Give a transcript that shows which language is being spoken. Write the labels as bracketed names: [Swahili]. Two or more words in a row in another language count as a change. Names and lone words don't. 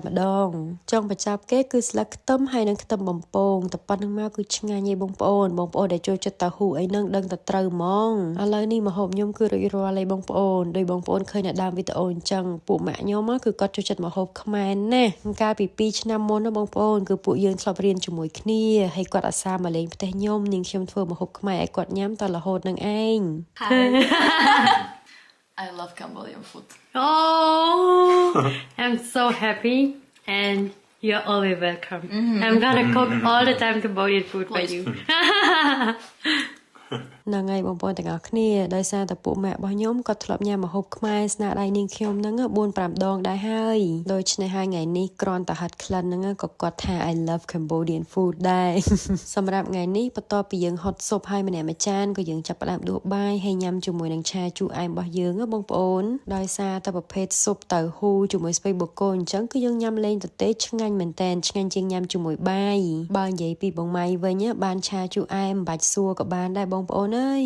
[Khmer] ម្ដងចុងបញ្ចប់គេគឺស្លឹកខ្ទឹមហើយនឹងខ្ទឹមបំពងតែប៉ុណ្្នឹងមកគឺឆ្ងាញ់ឯងបងប្អូនដែលចូលចិត្តតៅហ៊ូអីហ្នឹងដឹងតែត្រូវហ្មងឥឡូវនេះម្ហូបខ្ញុំគឺរួចរាល់ហើយបងប្អូនដោយបងប្អូនឃើញនៅដើមវីដេអូអញ្ចឹងពួកម៉ាក់ខ្ញុំគឺគាត់ចូលចិត្តម្ហូបខ្មែរណាស់កាលពី2ឆ្នាំមុនណាបងប្អូនគឺពួកយើងធ្លាប់រៀនជាមួយគ្នាហើយគាត់អាសាមកលេងផ្ទះខ្ញុំនាងខ្ញុំធ្វើម្ហូបខ្មែរឲ្យគាត់ញ៉ាំតរហូតនឹងឯង [English] I love Cambodian food. Oh, I'm so happy and you're always welcome. I'm gonna cook all the time Cambodian food for you. [Khmer] ហ្នឹងហើយបងប្អូនទាំងអស់គ្នាដោយសារតែពួកម៉ាក់របស់ខ្ញុំក៏ធ្លាប់ញ៉ាំម្ហូបខ្មែរស្នាដៃនាងខ្ញុំហ្នឹង 4-5 ដងដែរហើយដូ ច្នេះហើយថ្ងៃនេះគ្រាន់តែហិតក្លិនហ្នឹងក៏គាត់ថា [English] I love Cambodian food [Khmer] ដែរសម្រាប់ថ្ងៃនេះបន្ទាប់ពីយើងហុតស៊ុបហើយម្នាក់មួយចានក៏យើងចាប់ផ្ដើមដួសបាយហើយញ៉ាំជាមួយនឹងឆាជូរអែមរបស់យើងបងប្អូនដោយសារតែប្រភេទស៊ុបតៅហ៊ូជាមួយស្ពៃបូកគោអញ្ចឹងគឺយើងញ៉ាំលេងទៅទេឆ្ងាញ់មែនតើឆ្ងាញ់ជាងញ៉ាំជាមួយបាយបើនិយាយពីបងម៉ៃវិញបានឆាជូរអែមមិនបាច់សួរក៏បានដែរបងប្អូនអើយ